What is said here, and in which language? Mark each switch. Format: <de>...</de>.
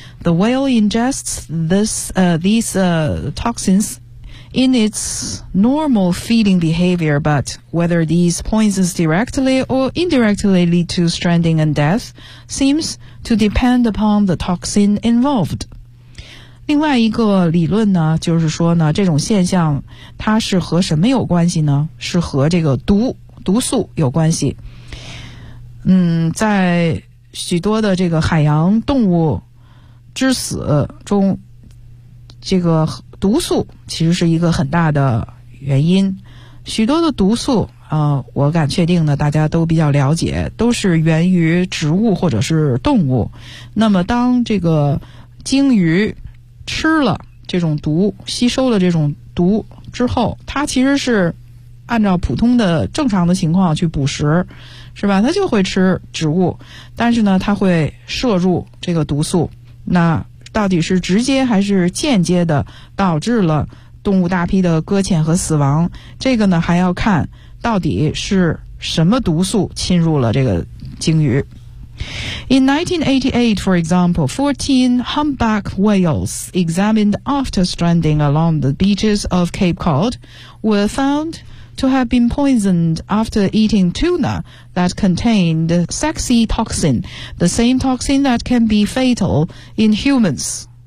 <en>The whale ingests these toxinsIn its normal feeding behavior, but whether these poisons directly or indirectly lead to stranding and death seems to depend upon the toxin involved.</en> <zh>另外一个理论呢，就是说呢，这种现象它是和什么有关系呢？是和这个毒素有关系。在许多的这个海洋动物之死中，这个毒素其实是一个很大的原因。许多的毒素我敢确定呢，大家都比较了解，都是源于植物或者是动物。那么当这个鲸鱼吃了这种毒，吸收了这种毒之后，它其实是按照普通的正常的情况去捕食，是吧，它就会吃植物，但是呢它会摄入这个毒素。那到底是直接还是间接的导致了动物大批的搁浅和死亡，这个呢还要看到底是什么毒素侵入了这个鲸鱼。</zh> <en>In 1988, for example, 14 humpback whales examined after stranding along the beaches of Cape Cod were found to have been poisoned after eating tuna that contained sexy toxin, the same toxin that can be fatal in humans.</en>